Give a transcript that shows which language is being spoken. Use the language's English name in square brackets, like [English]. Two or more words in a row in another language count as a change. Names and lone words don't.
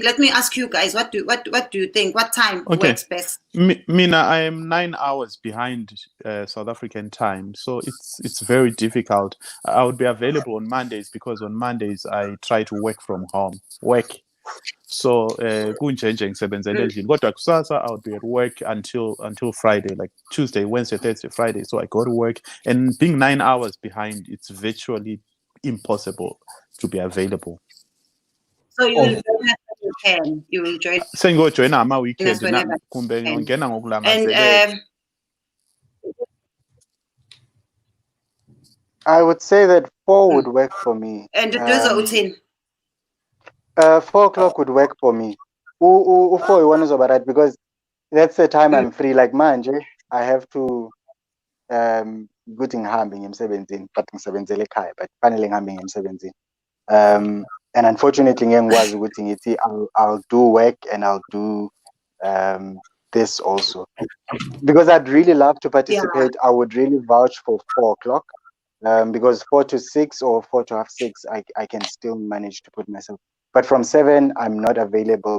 [English] Let me ask you guys. What do you think? What time works best? Mina, I am 9 hours behind South African time, so it's very difficult. I would be available on Mondays because on Mondays I try to work from home. So [Zulu] kunjenje ngisebenzela endlini, kodwa kusasa [English] I would be at work until Friday, like Tuesday, Wednesday, Thursday, Friday. So I go to work, and being 9 hours behind, it's virtually impossible to be available. So you will join us when you can. You will join. [Zulu] Sengojoin ama weekend [English] whenever [Zulu] kumbe [English] you [Zulu] ngena [English] can. [Zulu] ngokulangazelela. [English] And I would say that 4 would work for me. and uthini? 4 o'clock would work for me. 4 [Zulu] iwona uzoba [English] right, because that's the time I'm free. [Zulu] Like manje, [English] I have to [Zulu] ukuthi ngihambe ngemsebenzini, but ngisebenzele ekhaya, but fanele ngihambe ngemsebenzini. [English] And unfortunately [Zulu] ngeke ngikwazi ukuthi ngithi [English] I'll do work and I'll do this also, because I'd really love to participate. I would really vouch for 4 o'clock, because 4 to 6 or 4 to half 6 I can still manage to put myself, but from 7 I'm not available.